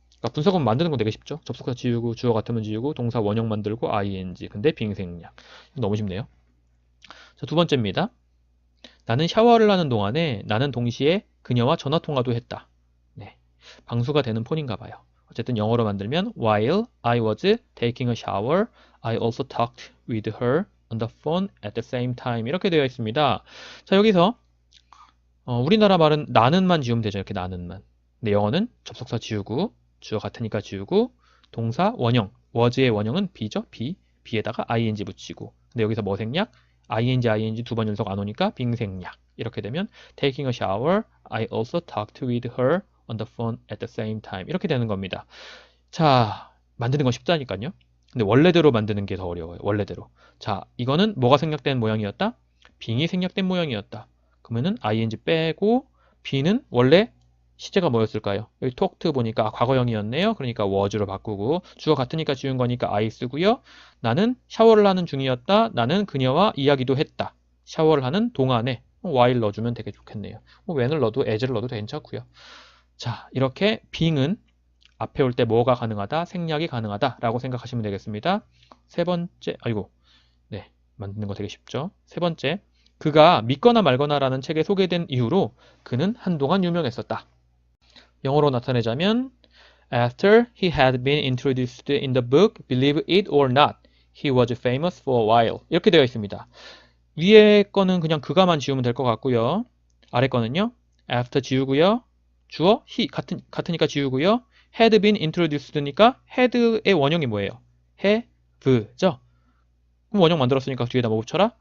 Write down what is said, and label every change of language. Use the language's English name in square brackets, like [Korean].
[Korean] 그러니까 분사구문 만드는 건 되게 쉽죠. 접속사 지우고 주어 같으면 지우고 동사 원형 만들고 ing. 근데 빙생략. 너무 쉽네요. 자, 두 번째입니다. 나는 샤워를 하는 동안에 나는 동시에 그녀와 전화 통화도 했다. 네. 방수가 되는 폰인가 봐요. 어쨌든 영어로 만들면 [English] while I was taking a shower, I also talked with her on the phone at the same time. [Korean] 이렇게 되어 있습니다. 자, 여기서 우리나라 말은 나는만 지우면 되죠. 이렇게 나는만. 근데 영어는 접속사 지우고 주어 같으니까 지우고 동사 원형, was의 원형은 be죠. be에다가 ing 붙이고. 근데 여기서 뭐 생략? ing 두 번 연속 안 오니까 빙생략. 이렇게 되면 [English] taking a shower, I also talked with her on the phone at the same time. [Korean] 이렇게 되는 겁니다. 자, 만드는 건 쉽다니까요. 근데 원래대로 만드는 게 더 어려워요. 원래대로. 자, 이거는 뭐가 생략된 모양이었다? 빙이 생략된 모양이었다. 그러면은 ing 빼고 be는 원래 시제가 뭐였을까요? 여기 talked 보니까 과거형이었네요. 그러니까 was로 바꾸고 주어 같으니까 지운 거니까 I 쓰고요. 나는 샤워를 하는 중이었다. 나는 그녀와 이야기도 했다. 샤워를 하는 동안에 while 넣어주면 되게 좋겠네요. when을 넣어도 as를 넣어도 괜찮고요. 자, 이렇게 being은 앞에 올 때 뭐가 가능하다? 생략이 가능하다 라고 생각하시면 되겠습니다. 세 번째, 네, 만드는 거 되게 쉽죠. 세 번째, 그가 믿거나 말거나 라는 책에 소개된 이후로 그는 한동안 유명했었다. 영어로 나타내자면 [English] After he had been introduced in the book, believe it or not, he was famous for a while. [Korean] 이렇게 되어 있습니다. 위에 거는 그냥 그가만 지우면 될 것 같고요. 아래 거는요. After 지우고요. 주어 he 같으니까 지우고요. had been introduced니까 had의 원형이 뭐예요? have죠. 그럼 원형 만들었으니까 뒤에다 뭐 붙여라?